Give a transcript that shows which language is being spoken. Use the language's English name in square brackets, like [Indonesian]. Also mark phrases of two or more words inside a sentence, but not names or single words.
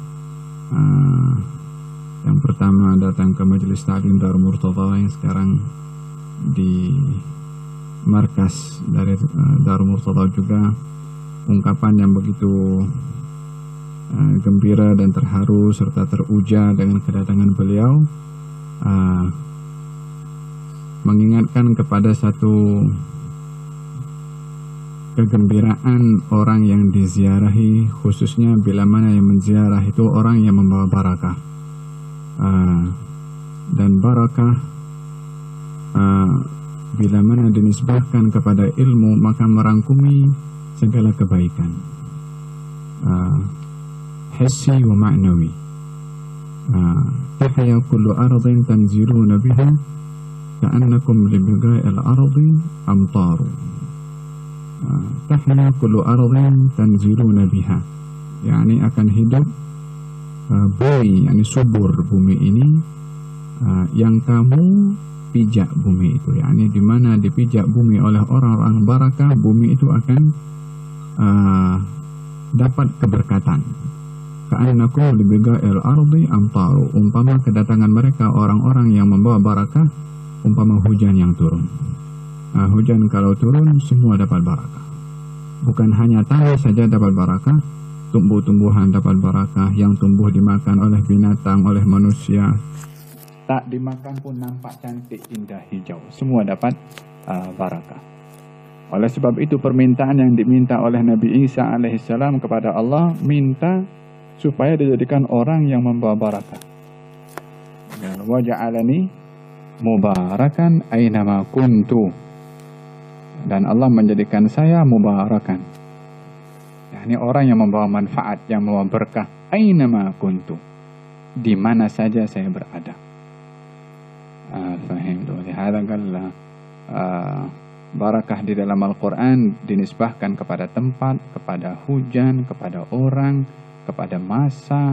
[Malay] Yang pertama datang ke Majelis Ta'lim Darul Murtada yang sekarang di markas dari Darul Murtada juga. Ungkapan yang begitu gembira dan terharu serta teruja dengan kedatangan beliau, mengingatkan kepada satu kegembiraan orang yang diziarahi, khususnya bila mana yang menziarah itu orang yang membawa barakah, dan barakah bila mana dinisbahkan kepada ilmu maka merangkumi segala kebaikan [Arabic] حسي ومعنوي. تحيا كل أرض تنزلون بها كأنكم لبغي الأرض أمطار. تحيا كل أرض تنزلون بها, [Malay] yakni akan hidup bumi, yakni subur bumi ini, yang kamu pijak bumi itu, yakni di mana dipijak bumi oleh orang-orang barakah, bumi itu akan dapat keberkatan. [Arabic] كأنكم لبغي الأرض أمطار, [Malay] umpama kedatangan mereka orang-orang yang membawa barakah, umpama hujan yang turun. Hujan kalau turun semua dapat barakah. Bukan hanya tanah saja dapat barakah, tumbuh-tumbuhan dapat barakah, yang tumbuh dimakan oleh binatang, oleh manusia, tak dimakan pun nampak cantik, indah, hijau, semua dapat barakah. Oleh sebab itu permintaan yang diminta oleh Nabi Isa alaihissalam kepada Allah, minta supaya dijadikan orang yang membawa barakah. [Arabic] وجعلني مباركا أينما كنت, [Malay] dan Allah menjadikan saya mubarakan, yakni orang yang membawa manfaat, yang membawa berkah, [Arabic] أينما كنت, [Malay] di mana saja saya berada. Fahimtu. [Arabic] لهذا قال [Malay] barakah di dalam Al-Quran dinisbahkan kepada tempat, kepada hujan, kepada orang, kepada masa.